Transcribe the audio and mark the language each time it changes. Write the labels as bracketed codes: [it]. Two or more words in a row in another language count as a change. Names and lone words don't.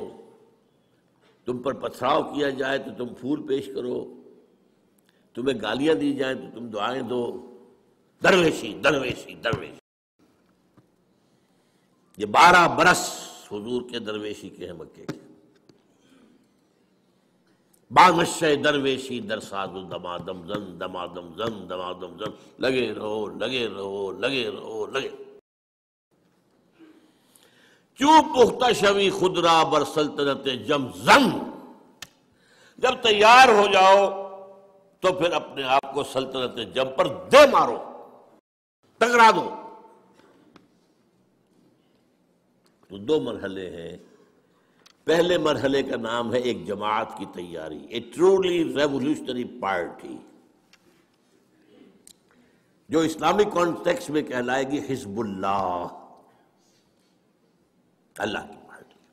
[ur] تم پر پتھراؤ کیا جائے تو تم پھول پیش کرو، تمہیں گالیاں دی جائیں تو تم دعائیں دو. درویشی درویشی درویشی. یہ 12 برس حضور کے درویشی کے ہیں مکے کے. [fa] بامشہ درویشی در ساز و دمادم زن دمادم زن دمادم زن. [ur] لگے رہو لگے رہو لگے رہو لگے. [fa] چوں پختہ شوی خود را بر سلطنت جم زن. [ur] جب تیار ہو جاؤ تو پھر اپنے آپ کو سلطنت جم پر دے مارو، ٹکرا دو. تو 2 مرحلے ہیں. پہلے مرحلے کا نام ہے ایک جماعت کی تیاری، [en] a truly revolutionary party, [ur] جو اسلامی کانٹیکسٹ میں کہلائے گی حزب اللہ، اللہ کی پارٹی.